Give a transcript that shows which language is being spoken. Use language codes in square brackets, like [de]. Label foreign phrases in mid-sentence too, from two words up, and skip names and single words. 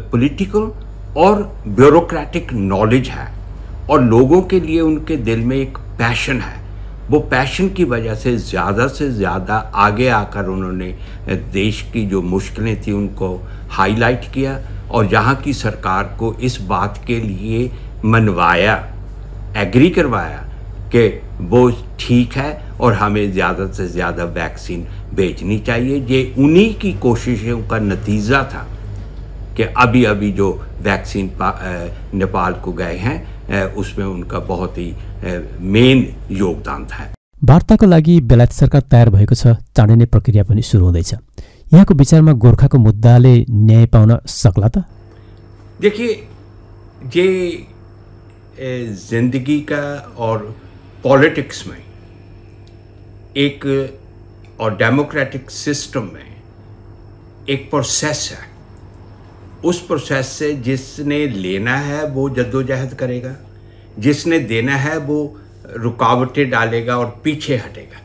[hi] पॉलिटिकल और [en] bureaucratic knowledge [hi] है, और लोगों के लिए उनके दिल में एक पैशन है, वो पैशन की वजह से ज़्यादा आगे आकर उन्होंने देश की जो मुश्किलें थी उनको हाईलाइट किया, और यहाँ की सरकार को इस बात के लिए मनवाया, एग्री करवाया कि वो ठीक है और हमें ज़्यादा से ज़्यादा वैक्सीन भेजनी चाहिए। ये उन्हीं की कोशिशों का नतीजा था कि अभी जो वैक्सीन नेपाल को गए हैं, उसमें उनका बहुत ही मेन योगदान था। [ne] वार्ताको लागि बेलायत सरकार तयार भएको छ, चाँडै नै प्रक्रिया पनि सुरु हुँदैछ। यहाँको विचारमा गोर्खाको मुद्दाले न्याय पाउन सक्ला त? [hi] देखिए, ये जिंदगी का और पॉलिटिक्स में एक, और [en] democratic system [hi] में एक प्रोसेस है। उस प्रोसेस से जिसने लेना है वो जद्दोजहद करेगा, जिसने देना है वो रुकावटें डालेगा और पीछे हटेगा।